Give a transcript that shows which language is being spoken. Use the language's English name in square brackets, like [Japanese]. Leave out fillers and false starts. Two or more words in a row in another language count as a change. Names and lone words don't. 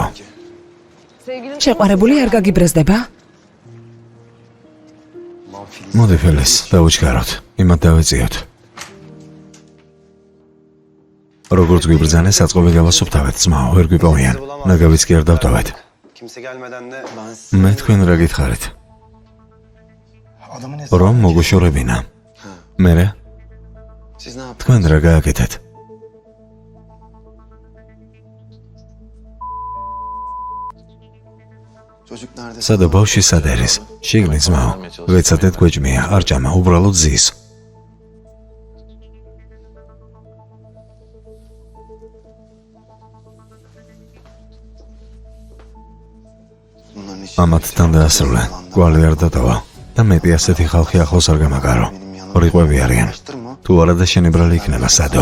[Georgian] შეყვარებული არ გაგიბრაზდება? მოდი ფელეს, დავუჩქაროთ, იმათ დავეწიოთ. როგორც გვიბრძანე, საწყობი გავასუფთავეთ, ძმაო, ვერ გვიპოვიან. ნაგავიც კი არ დავტოვეთ. [Turkish] Kimse gelmeden de [Georgian] მე თქვენ რა გითხარით? adamın რომ მოგუშორებინა. მერე [Turkish] Siz ne yaptınız? [Georgian] თქვენ რა გააკეთეთ? [Turkish] Çocuk nerede? [Georgian] სადა ბავშვი სად არის? შიგნით ძმაო. ვეცადეთ გვეჭმია, არ ჭამა, უბრალოდ ზის. [Turkish] Bunların işi. [Georgian] ამათთან დაასრულე. კვალი არ დატოვა და მეტი ასეთი ხალხი ახლოს არ გამაგარო. რიყვები არიან. თუ არა და შენი ბრალი იქნება სადო.